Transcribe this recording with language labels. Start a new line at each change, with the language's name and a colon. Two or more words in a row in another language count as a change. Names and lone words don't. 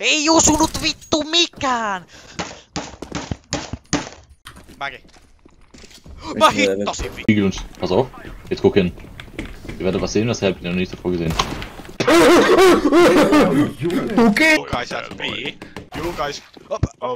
Finnish: osunut vittu mikään! Mäkin. Mä hittasin vittu!
German: Jungs, pass auf, jetzt guck hin. Ihr werdet was sehen, das habt ihr noch nicht davor gesehen.
English: Okay! You guys have me. You guys... Oh.